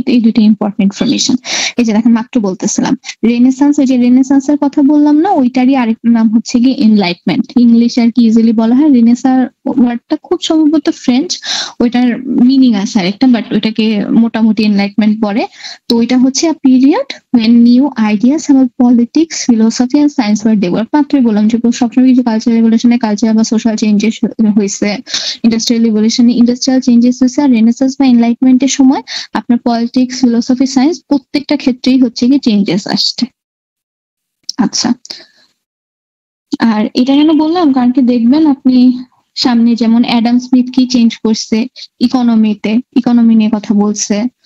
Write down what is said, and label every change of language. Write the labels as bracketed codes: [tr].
[bn] এই দুটো important information. এই যে দেখেন মাত্র বলতেছিলাম রেনেসান্স, ওই যে রেনেসান্সের কথা বললাম না, ওইটারই আরেকটা নাম হচ্ছে কি এনলাইটমেন্ট। ইংলিশ আর কি ইজিলি বলা হয় রেনেসার ওয়ার্ডটা খুব সম্ভবত ফ্রেঞ্চ, ওইটার মিনিং আছে আরেকটা, বাট ওইটাকে মোটামুটি এনলাইটমেন্ট পড়ে। তো ওইটা হচ্ছে [en] A period when new ideas about politics, philosophy and science were developed. [bn] মাত্রই বললাম যে সবসময় কিছু কালচারাল রেভলিউশনে কালচার বা সোশ্যাল চেঞ্জেস হয়েছে, ইন্ডাস্ট্রিয়াল রেভলিউশনে ইন্ডাস্ট্রিয়াল চেঞ্জেস হয়েছে, আর রেনেসান্স বা এনলাইটমেন্টের সময় আপনার পলিটিক্স, ফিলোসফি, সায়েন্স প্রত্যেকটা ক্ষেত্রেই হচ্ছে কি চেঞ্জেস আসছে। আচ্ছা, আর এটা কেন বললাম, কারণ কি দেখবেন আপনি সামনে যেমন অ্যাডাম স্মিথ কি চেঞ্জ করছে ইকোনমিতে, ইকোনমি নিয়ে কথা বলছে।